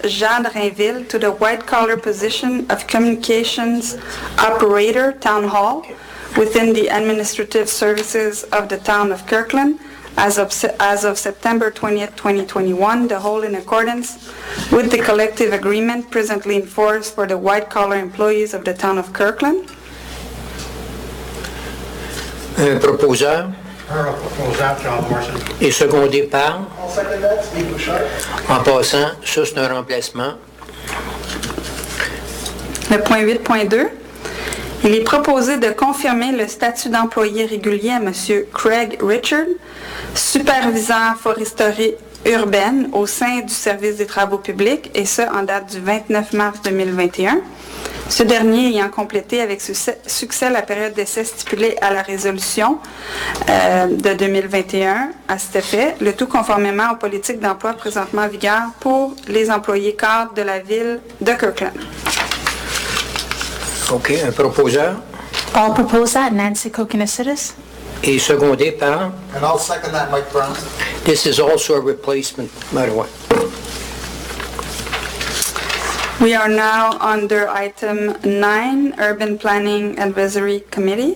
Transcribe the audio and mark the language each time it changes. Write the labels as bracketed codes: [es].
[en] Jade Rainville to the white-collar position of Communications Operator, Town Hall, within the administrative services of the Town of Kirkland, as of September 20th, 2021, the whole in accordance with the collective agreement presently in force for the white-collar employees of the Town of Kirkland. [fr] Un proposeur [en] I'll propose that, John Morrison. [fr] et secondé par? [en] I'll second that, Steve Bouchard. [fr] En passant, ça c'est un remplacement. Le point 8.2, il est proposé de confirmer le statut d'employé régulier à M. Craig Richard, superviseur foresterie urbaine au sein du service des travaux publics, et ce en date du 29 mars 2021. Ce dernier ayant complété avec succès la période d'essai stipulée à la résolution de 2021 à cet effet, le tout conformément aux politiques d'emploi présentement en vigueur pour les employés cadres de la ville de Kirkland. OK, un proposeur [en] I'll propose that, Nancy Kokonasides. [fr] et secondé par? [en] And I'll second that, Mike Brown. This is also a replacement, by the way. We are now under item 9, Urban Planning Advisory Committee.